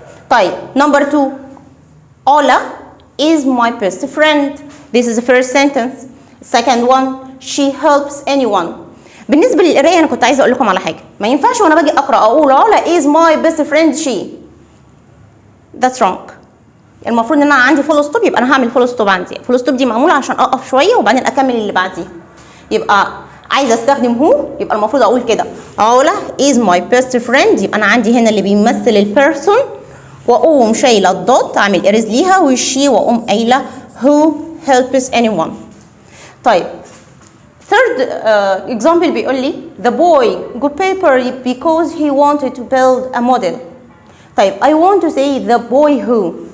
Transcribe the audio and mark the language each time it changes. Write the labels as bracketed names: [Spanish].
[English] طيب number 2 Ola is my best friend. This is the first sentence. Second one, she helps anyone. [Arabic] بالنسبة للقراية أنا كنت عايزة أقول لكم على حاجة. ما ينفعش وأنا باجي أقرأ أقول [English] Ola is my best friend she. That's wrong. [Arabic] المفروض إن أنا عندي فول ستوب يبقى أنا هعمل فول ستوب عندي. فول ستوب دي معمولة عشان أقف شوية وبعدين أكمل اللي بعديه. يبقى عايزة أستخدم هو يبقى المفروض أقول كده [English] Ola is my best friend. [Arabic] يبقى أنا عندي هنا اللي بيمثل البيرسون وأقوم شايلة الدوت أعمل إريز ليها والشي وأقوم قايلة [English] who helps anyone. طيب third example [Arabic] بيقول لي [English] the boy got paper because he wanted to build a model. طيب I want to say the boy who.